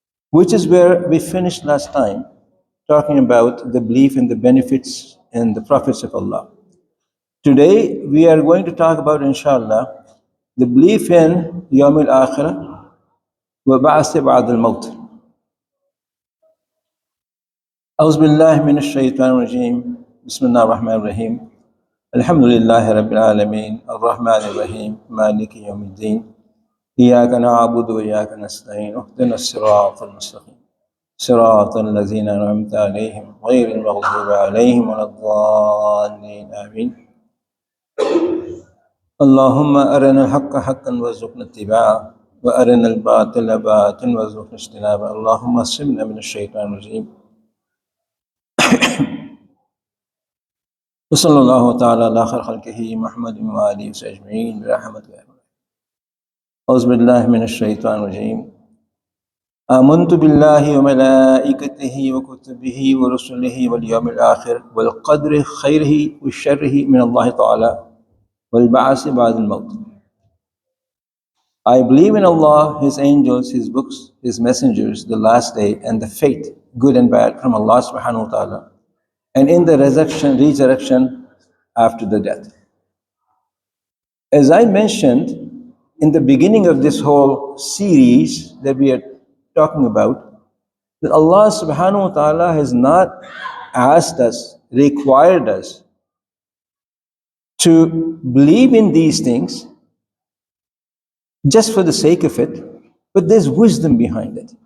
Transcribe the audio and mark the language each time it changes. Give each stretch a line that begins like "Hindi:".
English: Which is where we finished last time, talking about the belief in the benefits and the prophets of Allah. Today we are going to talk about, inshallah, the belief in
Arabic: Yawm al-Akhirah wa ba'ath ba'd al-Maut. أعوذ بالله من الشيطان الرجيم بسم الله الرحمن الرحيم الحمد لله رب العالمين الرحمن الرحيم مالك يوم الدين إياك نعبد وإياك نستعين اهدنا الصراط المستقيم صراط الذين أنعمت عليهم غير المغضوب عليهم ولا الضالين آمين اللهم أرنا الحق حقا وارزقنا اتباعه وأرنا الباطل باطلا وارزقنا اجتنابه اللهم اصرفنا من الشيطان الرجيم وصلى الله تعالى على خير خلقه محمد وآله وصحبه أجمعين برحمتك يا رب. أعوذ بالله من الشيطان الرجيم آمنت بالله وملائكته وكتبه ورسله واليوم الآخر والقدر خيره وشره من الله تعالى والبعث بعد الموت.
English: I believe in Allah, His angels, His books, His messengers, the last day, and the fate, good and bad, from Allah subhanahu wa ta'ala, and in the resurrection after the death. As I mentioned in the beginning of this whole series that we are talking about, that Allah subhanahu wa ta'ala has not asked us, required us to believe in these things just for the sake of it, but there's wisdom behind it.